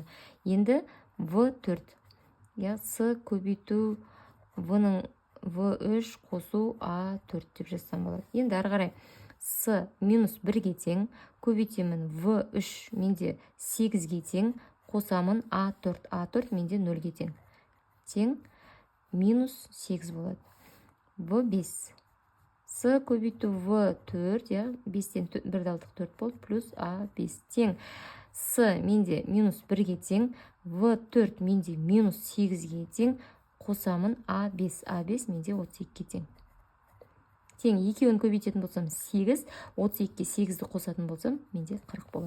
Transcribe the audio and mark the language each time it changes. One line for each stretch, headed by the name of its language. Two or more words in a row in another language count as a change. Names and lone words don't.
Kazakh: Енді В4. С көбейту В-ның В3 қосу А4 деп жазсам болады. Енді ары қарай с минус 1-ге тең, көбейтемін В3 менде 8-ге тең, қосамын А4. А4 менде 0-ге тең. Тең минус 8 болады. В5. С көбейту В4, 5-тен 1-ді алдық 4 болды, плюс А5 тең. С менде минус 1-ге тең, В4 менде минус 8-ге тең, қосамын А5. А5 менде 32-ге тең. Тең, екеуін көбейтетін болсам 8, 32-ге 8-ді қосатын болсам, менде 40 болады.